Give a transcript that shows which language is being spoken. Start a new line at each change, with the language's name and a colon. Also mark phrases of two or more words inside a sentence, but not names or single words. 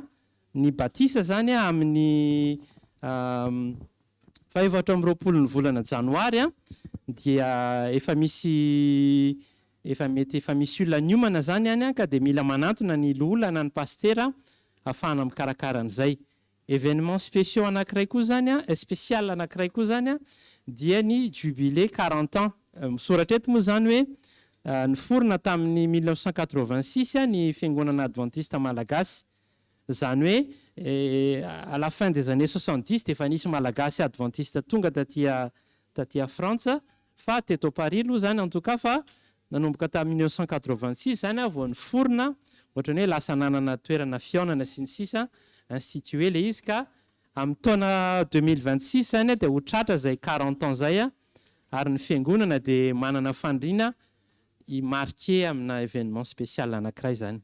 Malagasy: Ny batisa zany amin'ny 24 ny volana janoary dia efa misy olona niomana zany any ka dia mila manantona ny loolana ny pastera ahafahana mikarakara an'izay.
French: Événements spéciaux
Malagasy: anankiray koa zany spécial anankiray koa zany dia ny
French: jubilé 40 ans.
Malagasy: Misoratra eto moa zany hoe niforona tamin'ny 1986 ny fiangonana adventiste malagasy. Zany hoe
French: à la fin des années 70
Malagasy: dia efa nisy malagasy adventiste tonga taty Frantsa fa teto Paris aloha zany
French: en tout cas
Malagasy: fa nanomboka tamin'ny 1986 zany vao niforona ohatrany hoe lasa nanana toerana fihaonana sy ny sisa institué le izy ka amin'ny taona 2026 zany dia ho tratra zay
French: 40 ans
Malagasy: zay ary ny fiangonana dia manana fandriana marqué amina
French: événement spécial
Malagasy: anankiray zany.